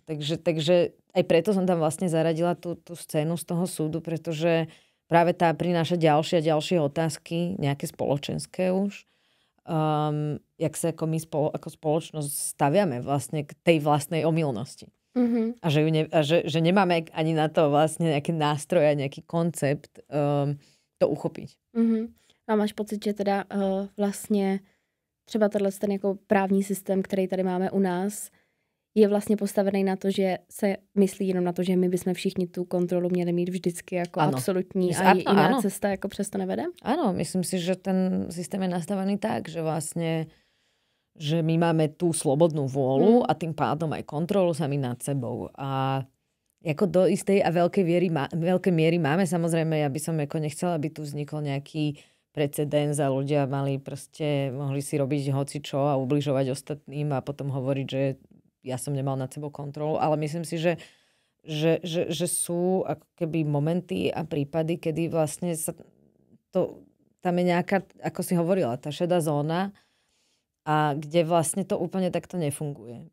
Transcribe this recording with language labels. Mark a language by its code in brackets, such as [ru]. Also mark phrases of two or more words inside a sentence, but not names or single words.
[sk] Takže aj preto som tam vlastne zaradila tú scénu z toho súdu, pretože práve tá prináša ďalšie a ďalšie otázky, nejaké spoločenské už, jak sa ako my ako spoločnosť staviame vlastne k tej vlastnej omylnosti. A že nemáme ani na to vlastne nejaké nástroje, nejaký koncept to uchopiť. [cs] A máš pocit, že teda vlastně třeba ten jako právní systém, který tady máme u nás, je vlastně postavený na to, že se myslí jenom na to, že my bychom všichni tu kontrolu měli mít vždycky jako absolutní a jiná cesta jako přesto nevede? [sk] Áno, myslím si, že ten systém je nastavený tak, že vlastne že my máme tú slobodnú vôľu a tým pádom aj kontrolu sami nad sebou. A ako do istej a veľkej miery máme, samozrejme, ja by som ako nechcela, aby tu vznikol nejaký precedens a ľudia mohli si robiť hocičo a ubližovať ostatným a potom hovoriť, že ja som nemal nad sebou kontrolu, ale myslím si, že sú ako keby momenty a prípady, kedy vlastne tam je nejaká, ako si hovorila, tá šedá zóna, a kde vlastne to úplne takto nefunguje.